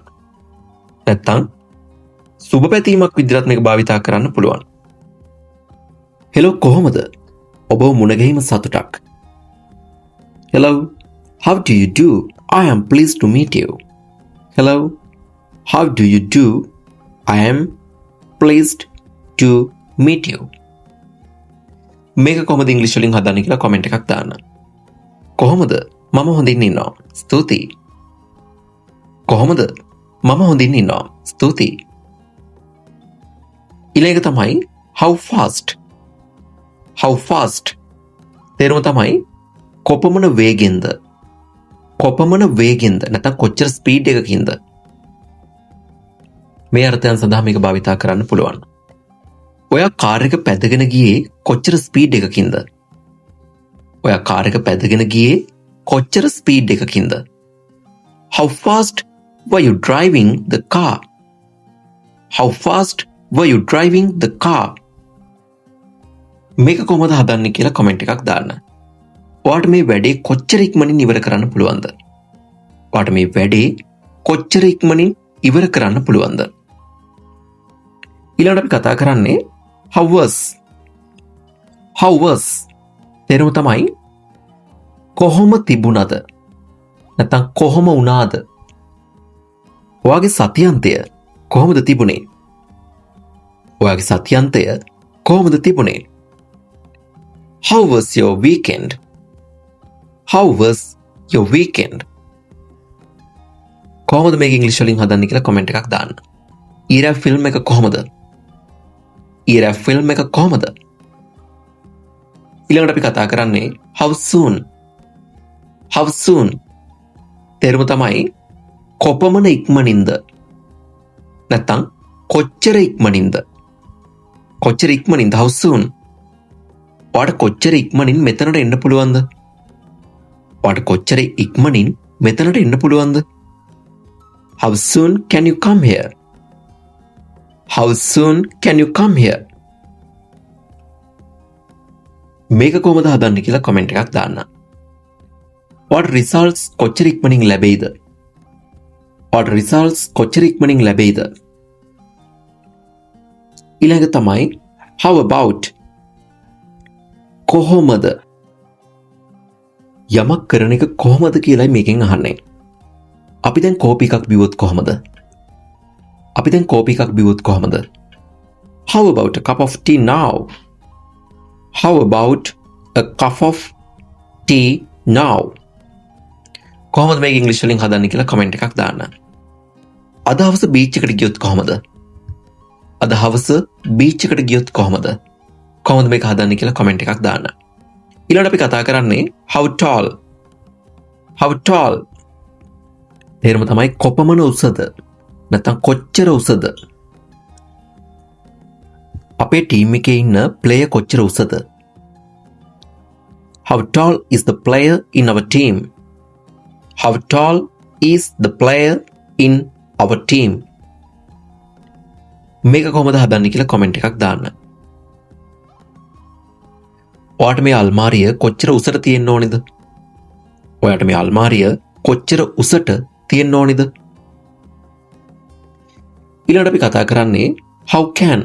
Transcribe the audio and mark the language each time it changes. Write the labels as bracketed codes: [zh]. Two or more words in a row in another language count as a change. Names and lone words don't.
[si] නැත්තම් සුබ පැතීමක් විදිහට මේක භාවිතා කරන්න පුළුවන්. හෙලෝ කොහොමද? ඔබ මුණ ගැහිම සතුටක්. [en] Hello, how do you do? I am pleased to meet you. Hello, how do you do? I am pleased to meet you. [si] මේක කොහොමද ඉංග්‍රීසි වලින් හදන්නේ කියලා කමෙන්ට් එකක් දාන්න. කොහොමද? මම හොඳින් ඉන්නවා. ස්තුතියි. කොහොමද? මම හොඳින් ඉන්නවා. ස්තුතියි. ඊළඟ තමයි [en] how fast. how fast [si] තේරුම තමයි කොපමණ වේගෙන්ද. කොපමණ වේගෙන්ද නැත්නම් කොච්චර ස්පීඩ් එකකින්ද. මේ අර්ථයන් සඳහා මේක භාවිතා කරන්න පුළුවන්. ඔයා කාර් එක පැදගෙන ගියේ කොච්චර ස්පීඩ් එකකින්ද? ඔයා කාර් එක පැදගෙන ගියේ කොච්චර ස්පීඩ් එකකින්ද? [en] How fast were you driving the car? How fast were you driving the car? [si] මේක කොහොමද හදන්නේ කියලා කමෙන්ට් එකක් දාන්න. ඔයාට මේ වැඩේ කොච්චර ඉක්මනින් ඉවර කරන්න පුළුවන්ද? ඔයාට මේ වැඩේ කොච්චර ඉක්මනින් ඉවර කරන්න පුළුවන්ද? ඊළඟට අපි කතා කරන්නේ [en] how was. how was [si] තේරුම තමයි කොහොම තිබුණද නැත්නම් කොහොම වුණාද. ඔයාගේ සතියන්තය කොහොමද තිබුණේ? ඔයාගේ සතියන්තය කොහොමද තිබුණේ? [en] How was your weekend? How was your weekend? [si] කොහොමද මේක ඉංග්‍රීසි වලින් හදන්නේ කියලා කමෙන්ට් එකක් දාන්න. ඊරා ෆිල්ම් එක කොහොමද? ඊරා ෆිල්ම් එක කොහොමද? ඊළඟට අපි කතා කරන්නේ [en] how soon. how soon [si] තේරුම තමයි කොපමණ ඉක්මනින්ද නැත්නම් කොච්චර ඉක්මනින්ද. කොච්චර ඉක්මනින්ද [en] how soon. [si] ඔයාට කොච්චර ඉක්මනින් මෙතනට එන්න පුළුවන්ද? ඔයාට කොච්චර ඉක්මනින් මෙතනට එන්න පුළුවන්ද? [en] How soon can you come here? How soon can you come here? [si] මේක කොහොමද හදන්නේ කියලා කමෙන්ට් එකක් දාන්න. ඔයාට results කොච්චර ඉක්මනින් ලැබෙයිද? ඔයාට results කොච්චර ඉක්මනින් ලැබෙයිද? ඊළඟ තමයි [en] how about. [si] කොහොමද? යමක් කරන එක කොහොමද කියලායි මේකෙන් අහන්නේ. අපි දැන් කෝපි එකක් බිව්වොත් කොහොමද? අපි දැන් කෝපි එකක් බිව්වොත් කොහොමද? [en] How about a cup of tea now? How about a cup of tea now? [si] කොහොමද මේක ඉංග්‍රීසි වලින් හදන්නේ කියලා කමෙන්ට් එකක් දාන්න. අද හවස බීච් එකට ගියොත් කොහොමද? අද හවස බීච් එකට ගියොත් කොහොමද? කොහොමද මේක හදන්නේ කියලා කමෙන්ට් එකක් දාන්න. ඊළඟට අපි කතා කරන්නේ [en] how tall. How tall. [si] තේරුම තමයි කොපමණ උසද? නැත්නම් කොච්චර උසද? අපේ ටීම් එකේ ඉන්න ප්ලේයර් කොච්චර උසද? [en] How tall is the player in our team? How tall is the player in our team? [si] මේක කොහොමද හදන්නේ කියලා කමෙන්ට් එකක් දාන්න. ඔයාට මේ අල්මාරිය කොච්චර උසට තියෙන්න ඕනේද? ඔයාට මේ අල්මාරිය කොච්චර උසට තියෙන්න ඕනේද? ඊළඟට අපි කතා කරන්නේ [en] how can.